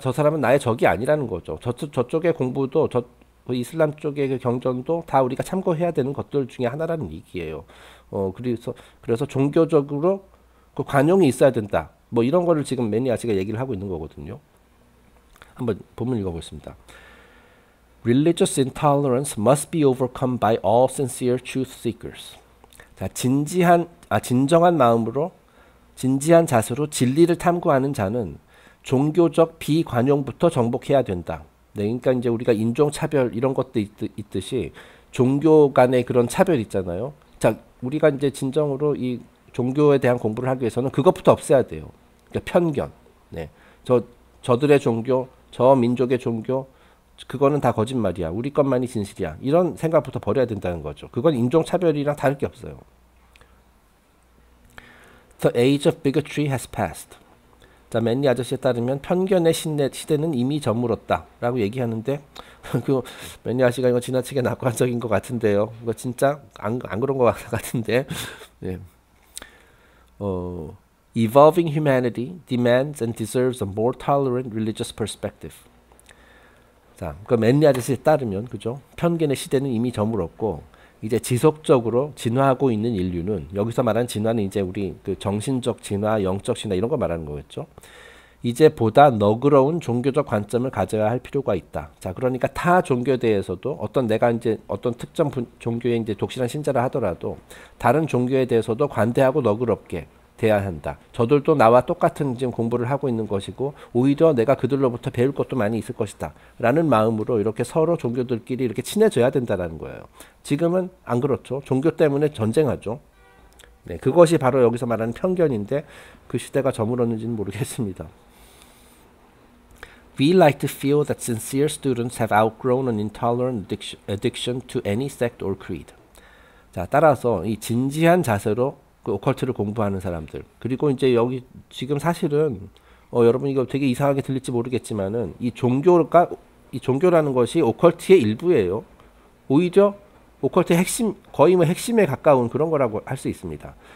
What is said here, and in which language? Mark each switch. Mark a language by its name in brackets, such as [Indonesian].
[Korean] 저 사람은 나의 적이 아니라는 거죠. 저쪽의 공부도 그 이슬람 쪽의 그 경전도 다 우리가 참고해야 되는 것들 중에 하나라는 얘기예요. 그래서 종교적으로 그 관용이 있어야 된다. 뭐 이런 거를 지금 매니아씨가 얘기를 하고 있는 거거든요. 한번 본문 읽어보겠습니다. [English] Religious intolerance must be overcome by all sincere truth seekers. [Korean] 자, 진정한 마음으로, 진지한 자세로 진리를 탐구하는 자는 종교적 비관용부터 정복해야 된다. 네, 그러니까 이제 우리가 인종차별 이런 것도 있듯이 종교 간의 그런 차별 있잖아요. 자, 우리가 이제 진정으로 이 종교에 대한 공부를 하기 위해서는 그것부터 없애야 돼요. 그러니까 편견. 네, 저들의 종교, 저 민족의 종교, 그거는 다 거짓말이야. 우리 것만이 진실이야. 이런 생각부터 버려야 된다는 거죠. 그건 인종차별이랑 다를 게 없어요. [English] The age of bigotry has passed. [Korean] 자, 맨리 아저씨에 따르면 편견의 시대는 이미 저물었다 라고 얘기하는데 그 맨리 아저씨가 이거 지나치게 낙관적인 것 같은데요. 이거 진짜 안 그런 것 같은데. 네. [English] Evolving humanity demands and deserves a more tolerant religious perspective. [Korean] 자, 그 맨리 아저씨에 따르면 그죠? 편견의 시대는 이미 저물었고 이제 지속적으로 진화하고 있는 인류는, 여기서 말하는 진화는 이제 우리 그 정신적 진화, 영적 진화 이런 거 말하는 거겠죠. 이제 보다 너그러운 종교적 관점을 가져야 할 필요가 있다. 자, 그러니까 타 종교에 대해서도 내가 이제 어떤 특정 종교에 이제 독실한 신자라 하더라도 다른 종교에 대해서도 관대하고 너그럽게 돼야 한다. 저들도 나와 똑같은 지금 공부를 하고 있는 것이고 오히려 내가 그들로부터 배울 것도 많이 있을 것이다 라는 마음으로 이렇게 서로 종교들끼리 이렇게 친해져야 된다는 거예요. 지금은 안 그렇죠. 종교 때문에 전쟁하죠. 네, 그것이 바로 여기서 말하는 편견인데 그 시대가 저물었는지는 모르겠습니다. [English] We like to feel that sincere students have outgrown an intolerant addiction to any sect or creed. [Korean] 자, 따라서 이 진지한 자세로 그 오컬트를 공부하는 사람들, 그리고 이제 여기 지금 사실은 여러분 이거 되게 이상하게 들릴지 모르겠지만은 이 종교라는 것이 오컬트의 일부예요. 오히려 오컬트의 핵심, 거의 뭐 핵심에 가까운 그런 거라고 할 수 있습니다.